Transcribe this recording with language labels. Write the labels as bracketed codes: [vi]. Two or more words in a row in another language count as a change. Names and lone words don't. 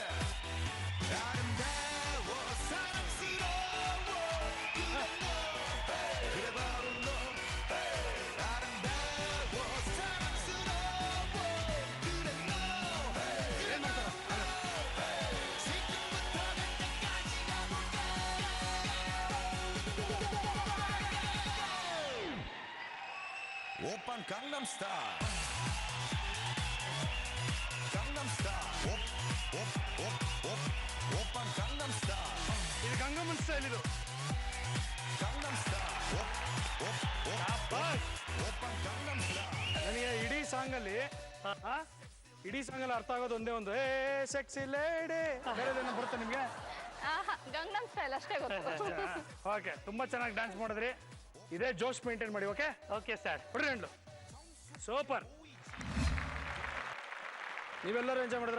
[ko] 아름다워 사랑스러워 그래 너 그래 바로 너 아름다워 사랑스러워 그래 너 그래 너 지금부터 갈 때까지 가볼까. 오빤 강남 스타일. 강남 스타일. 오빤 강남 스타일. [kn] ಇದು ಗಂಗಮ್ಮನ್ ಸ್ಟೈಲ್. ಇದು [ko] 강남 스타일. 오빤 강남 스타일. [kn] ನನಗೆ ಇಡೀ ಸಾಂಗಲ್ಲಿ ಅರ್ಥ ಆಗೋದು ಒಂದೇ ಒಂದು, ಏ [en] sexy lady. [kn] ಬೇರೆದೇನೋ ಬರುತ್ತೆ ನಿಮ್ಗೆ? ಗಂಗನಮ್ ಸ್ಟೈಲ್ ಅಷ್ಟೇ ಗೊತ್ತು. ಓಕೆ, ತುಂಬಾ ಚೆನ್ನಾಗಿ ಡ್ಯಾನ್ಸ್ ಮಾಡಿದ್ರಿ. ಇದೇ ಜೋಶ್ ಮೇಂಟೈನ್ ಮಾಡಿ. ಓಕೆ [en] OK sir. [kn] ಬಿಡ್ರಿ ಹೆಂಡ್ಲು. ಸೂಪರ್. ನೀವೆಲ್ಲರೂ ಎಂಜಾಯ್ ಮಾಡಿದ್ರಾ?